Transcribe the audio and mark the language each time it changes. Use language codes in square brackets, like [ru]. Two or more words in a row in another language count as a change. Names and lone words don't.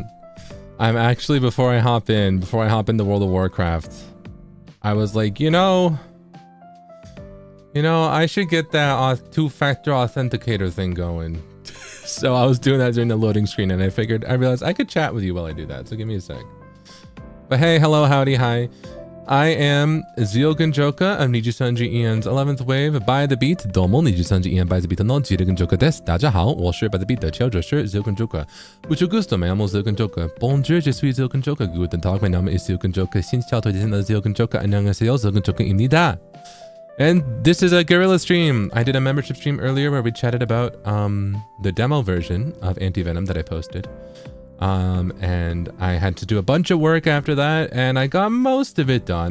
[en] I'm actually, before I hop into World of Warcraft, I was like, you know, I should get that two-factor authenticator thing going. So I was doing that during the loading screen, and I realized I could chat with you while I do that. So give me a sec. But hey, hello, howdy, hi. I am Zeal Ginjoka of NIJISANJI Ian's 11th wave by the beat. [ja] Domo NIJISANJI Ian by the beat no Zeal Ginjoka desu. [zh] 大家好，我是 by the beat 的调酒师 Zeal Ginjoka. [es] Mucho gusto, me llamo Zeal Ginjoka. [fr] Bonjour, je suis Zeal Ginjoka. [de] Guten Tag, mein Name ist Zeal Ginjoka. [zh] 新小推荐的 Zeal Ginjoka. [ko] 안녕하세요, Zeal Ginjoka입니다. [en] And this is a guerrilla stream. I did a membership stream earlier where we chatted about the demo version of Anti-Venom that I posted. And I had to do a bunch of work after that, and I got most of it done.